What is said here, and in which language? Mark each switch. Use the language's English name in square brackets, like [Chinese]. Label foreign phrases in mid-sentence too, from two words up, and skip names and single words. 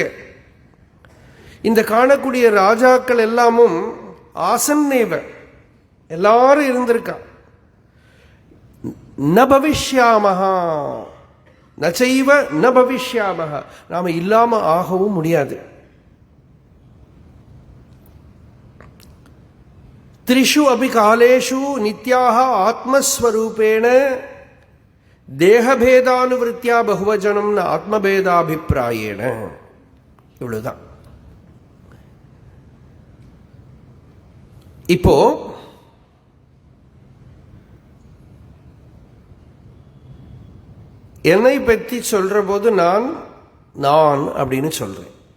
[Tamil] இந்த காணக்கூடிய ராஜாக்கள் எல்லாமும் ஆசன்னேவ, எல்லாரும் இருந்திருக்கா. [Sanskrit] न भविष्यामः नचैव न भविष्यामः, [Tamil] நாம இல்லாம ஆகவும் முடியாது. [Sanskrit] त्रिषु अपि कालेषु नित्याः आत्मस्वरूपेण देहभेदानुवृत्त्या बहुवचनं न आत्मभेदाभिप्रायेण. [Tamil] இவ்வளவுதான். இப்போ என்னை பற்றி சொல்ற போது நான் நான் அப்படின்னு சொல்றேன்.